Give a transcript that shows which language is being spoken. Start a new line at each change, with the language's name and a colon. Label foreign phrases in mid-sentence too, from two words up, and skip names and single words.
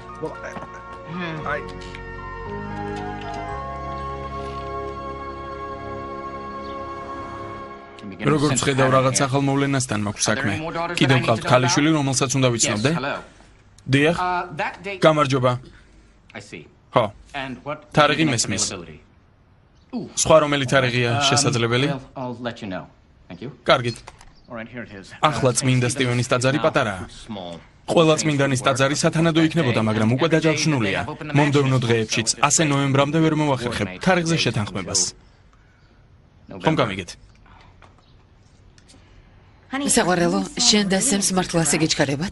Georgian: როგორც ხედავ, რაღაც ახალ მოვლენასთან მაქვს საქმე. კიდევ ყავთ ქალიშვილი, რომელსაც უნდა ვიცნობდე? დიახ. გამარჯობა. ხო. თარიღი მესმის. სხვა რომელი თარიღია შესაძლებელი?
English: I'll let you know. Thank you.
Georgian: კარგით.
English: All right, here it is.
Georgian: ახლა წმინდა სტივენის ტაძარი პატარაა. ყველა წმინდანის ტაძარი სათანადო იქნებოდა, მაგრამ უკვე დაჯავშნულია. მომდევნო დღეებშიც, ასე ნოემბრამდე ვერ მოვახერხებ თარიღზე შეთანხმებას. ხომ გამიგეთ? საყვარელო, შენ და სემს მართლა ასე გეჩქარებათ?